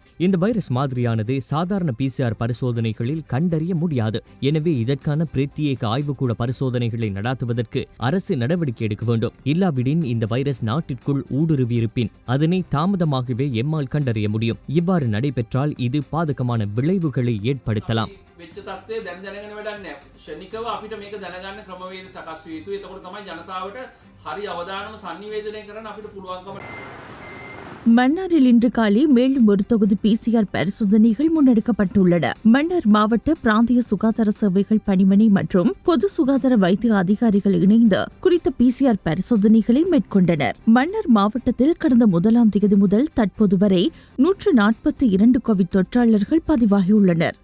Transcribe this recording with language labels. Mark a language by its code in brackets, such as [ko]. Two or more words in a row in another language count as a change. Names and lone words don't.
[ta] இந்த வைரஸ் மாதிரியானது சாதாரண PCR பரிசோதனைகளில் கண்டறிய முடியாது. எனவே இதற்கான பிரத்யேக ஆய்வுக்கூட பரிசோதனைகளை நடாத்துவதற்கு அரசு நடவடிக்கை எடுக்க வேண்டும். இல்லாவிடின் இந்த வைரஸ் நாட்டிற்குள் ஊடுருவியிருப்பின் அதனை தாமதமாகவே எம்மால் கண்டறிய முடியும். இவ்வாறு நடைபெற்றால் இது பாதகமான விளைவுகளை ஏற்படுத்தலாம். [si] වෙච්ච තත්ත්වය දැන් දැනගෙන වැඩක් නැහැ. ශනිකව අපිට මේක දැනගන්න ක්‍රමවේද සකස් විය යුතුයි. එතකොට තමයි ජනතාවට හරි අවධානම sannivedanaya කරන්න අපිට පුළුවන්කම. [ta] மன்னாரில் இன்று காலை மேலும் ஒரு தொகுதி PCR பரிசோதனைகள் முன்னெடுக்கப்பட்டுள்ளன. மன்னார் மாவட்ட பிராந்திய சுகாதார சேவைகள் பணிமனை மற்றும் பொது சுகாதார வைத்திய அதிகாரிகள் இணைந்து குறித்த PCR பரிசோதனைகளை மேற்கொண்டனர். மன்னார் மாவட்டத்தில் கடந்த 1ஆம் தேதி முதல் தற்போது வரை 142 கோவிட் தொற்றாளர்கள் பதிவாகியுள்ளனர்.